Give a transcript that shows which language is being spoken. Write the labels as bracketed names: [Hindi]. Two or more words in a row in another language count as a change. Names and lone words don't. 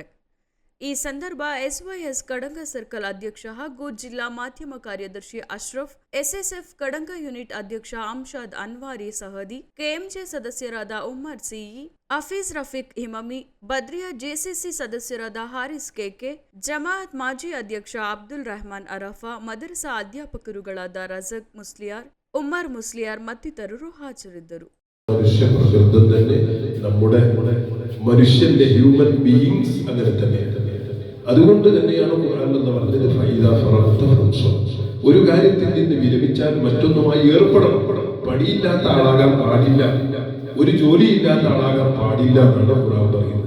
[Kannada] ಈ ಸಂದರ್ಭ ಎಸ್ವೈಎಸ್ ಕಡಂಗ ಸರ್ಕಲ್ ಅಧ್ಯಕ್ಷ ಹಾಗೂ ಜಿಲ್ಲಾ ಮಾಧ್ಯಮ ಕಾರ್ಯದರ್ಶಿ ಅಶ್ರಫ್, ಎಸ್ಎಸ್ಎಫ್ ಕಡಂಗ ಯೂನಿಟ್ ಅಧ್ಯಕ್ಷ ಅಂಶಾದ್ ಅನ್ವಾರಿ ಸಹದಿ, ಕೆಎಂಜೆ ಸದಸ್ಯರಾದ ಉಮ್ಮರ್ ಸಿಇ, ಹಫೀಜ್ ರಫೀಕ್ ಹಿಮಮಿ, ಬದ್ರಿಯಾ ಜೆಸಿಸಿ ಸದಸ್ಯರಾದ ಹಾರಿಸ್ ಕೆಕೆ, ಜಮಾಅತ್ ಮಾಜಿ ಅಧ್ಯಕ್ಷ ಅಬ್ದುಲ್ ರೆಹಮಾನ್ ಅರಫಾ, ಮದರಸ ಅಧ್ಯಾಪಕರುಗಳಾದ ರಜಕ್ ಮುಸ್ಲಿಯಾರ್, ಉಮ್ಮರ್ ಮುಸ್ಲಿಯಾರ್ ಮತ್ತಿತರರು ಹಾಜರಿದ್ದರು. [Malayalam] മനുഷ്യന്റെ [English] human beings [Malayalam] അങ്ങനെ തന്നെയാണ്. അതുകൊണ്ട് തന്നെയാണ് ഖുർആൻ എന്ന് പറഞ്ഞത്, ഒരു കാര്യത്തിൽ നിന്ന് വിരമിച്ചാൽ മറ്റൊന്നുമായി ഏർപ്പെടണം. പണിയില്ലാത്ത ആളാകാൻ പാടില്ല, ഒരു ജോലിയില്ലാത്ത ആളാകാൻ പാടില്ല എന്നാണ് ഖുർആൻ പറയുന്നത്.